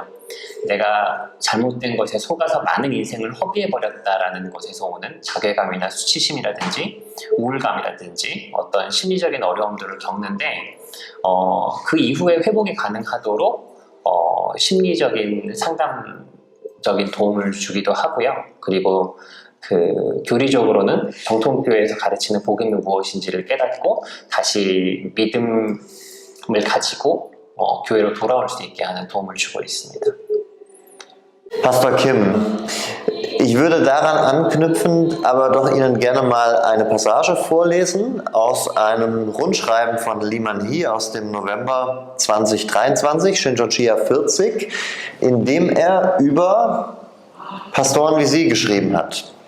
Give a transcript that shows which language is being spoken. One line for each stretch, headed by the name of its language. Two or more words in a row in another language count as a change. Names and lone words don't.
Korean: 내가 잘못된 것에 속아서 많은 인생을 허비해버렸다라는 것에서 오는 자괴감이나 수치심이라든지 우울감이라든지 어떤 심리적인 어려움들을 겪는데, 그 이후에 회복이 가능하도록 심리적인 상담적인 도움을 주기도 하고요. 그리고 그 교리적으로는 정통교회에서 가르치는 복음이 무엇인지를 깨닫고 다시 믿음을 가지고 교회로 돌아올 수 있게 하는 도움을 주고 있습니다.
German: Pastor Kim, ich würde daran anknüpfend aber doch Ihnen gerne mal eine Passage vorlesen aus einem Rundschreiben von Lee Man-hee aus dem November 2023, Shincheonji 40, in dem er über Pastoren wie Sie geschrieben hat.